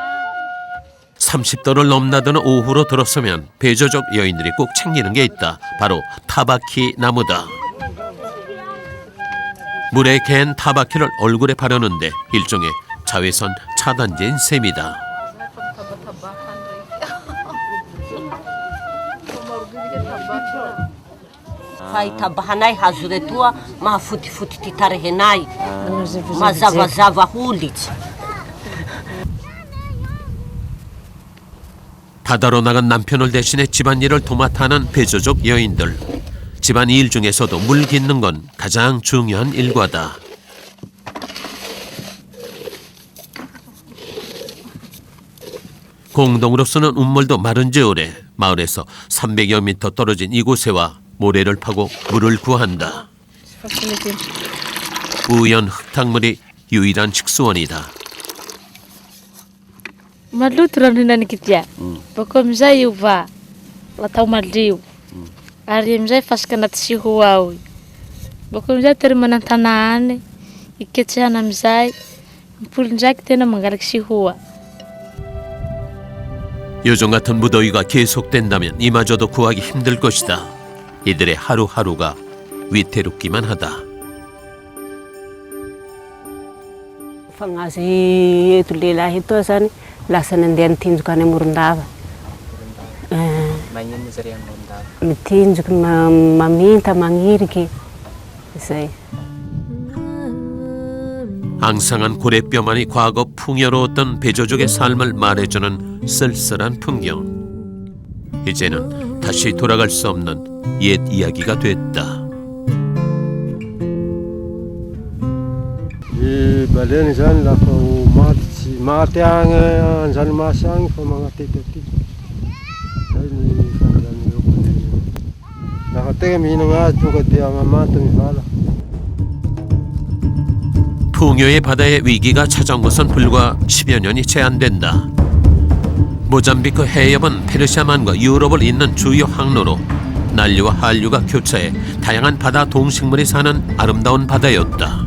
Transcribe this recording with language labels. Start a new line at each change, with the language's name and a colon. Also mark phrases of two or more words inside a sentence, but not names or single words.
Korean: 30도를 넘나드는 오후로 들어서면 배조족 여인들이 꼭 챙기는 게 있다. 바로 타바키 나무다. 물에 갠 타바키를 얼굴에 바르는데 일종의 자외선 차단제인 셈이다.
Malagasy: Fahitabahanay hazo retoa mahafotifoty ty tarehinay mazavazava holitsy.
Korean: 바다로 나간 남편을 대신해 집안일을 도맡아 하는 배조족 여인들. 집안 일 중에서도 물 깃는 건 가장 중요한 일과다. 공동으로 쓰는 운물도 마른 지 오래. 마을에서 300여 미터 떨어진 이곳에 와 모래를 파고 물을 구한다. 우연 흙탕물이 유일한 식수원이다.
Malagasy: Maluto raha nihinanikitia. Bako amizay io va atao malio. Ary amizay fasaka anaty siho ao. Bako amizay tery manan-tanàny iketsehana amizay mipolondraiky tena mangalaky sihoa.
Korean: 요즘 같은 무더위가 계속된다면 이마저도 구하기 힘들 것이다. 이들의 하루하루가 위태롭기만 하다.
Malagasy: Fagnazy eto lehilahy eto zany lasa nandeha nitinjoka any Morondava. Mitinjoky maminta magniriky izay.
Korean: 앙상한 고래뼈만이 과거 풍요로웠던 배조족의 삶을 말해주는 쓸쓸한 풍경. 이제는 다시 돌아갈 수 없는 옛 이야기가 됐다.
Malagasy: Baleny zany lafa maty agny an-dranomasy agny fa magnatety aty. Zay ny fahaizan'ireo. Lafa tegna mihinagna azy tonga dia mamaty ny vala.
Korean: 풍요의 바다에 위기가 찾아온 것은 불과 10여 년이 채 안 된다. 모잠비크 해협은 페르시아만과 유럽을 잇는 주요 항로로 난류와 한류가 교차해 다양한 바다 동식물이 사는 아름다운 바다였다.